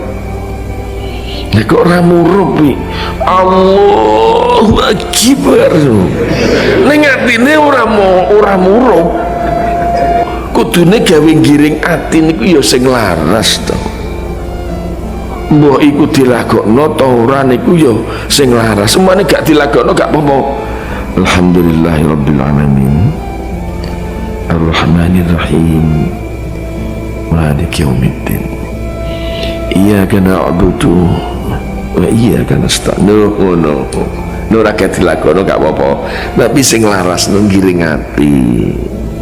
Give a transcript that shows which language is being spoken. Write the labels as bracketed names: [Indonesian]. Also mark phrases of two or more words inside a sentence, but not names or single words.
[Javanese] Nek kok ora murup iki [Arabic] الله أكبر [Javanese] ning atine ora murup kudune gawe giring ati niku ya sing laras to mbok iku dilagokno ta ora niku ya sing laras semane gak dilagokno gak apa-apa. [Arabic] الحمد لله رب العالمين الرحمن الرحيم مالك يوم الدين إياك نعبد وإياك نستعين. [Javanese] Ngono ora dilakoni gak apa-apa tapi sing laras nang giring ati.